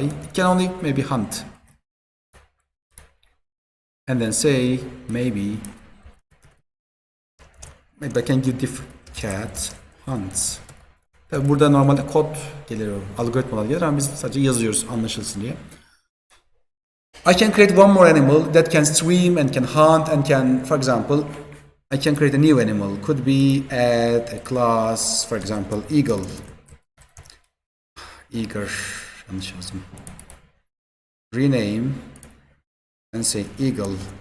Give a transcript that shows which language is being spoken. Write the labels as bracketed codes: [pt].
[en] It can only maybe hunt. And then say maybe I can give different cat hunts. [tr] Tabi burada normalde kod geliyor, algoritmalar gelir ama biz sadece yazıyoruz anlaşılsın diye. [en] I can create one more animal that can swim and can hunt and can, for example, I can create a new animal. Could be add a class, for example, eagle. Eager, [tr] yanlış yazdım. [en] Rename and say eagle.